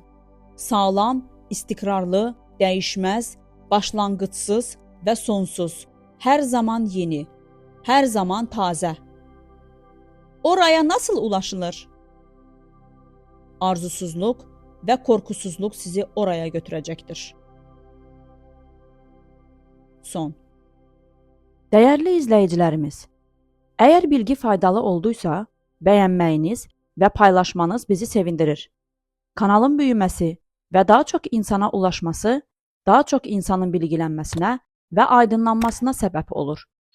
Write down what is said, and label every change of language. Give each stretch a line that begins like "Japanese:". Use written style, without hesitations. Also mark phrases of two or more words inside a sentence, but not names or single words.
Turkish: Sağlam, istikrarlı, değişmez, başlangıçsız ve sonsuz, her zaman yeni, her zaman taze. Oraya nasıl ulaşılır? Arzusuzluk ve korkusuzluk sizi oraya götürecektir. Son.
Azerbaijani: Dəyərli izləyicilərimiz, əgər bilgi faydalı olduysa, bəyənməyiniz və paylaşmanız bizi sevindirir. kanalın büyüməsi və daha çox insana ulaşması, daha çox insanın bilgilənməsinə və aydınlanmasına səbəb olur.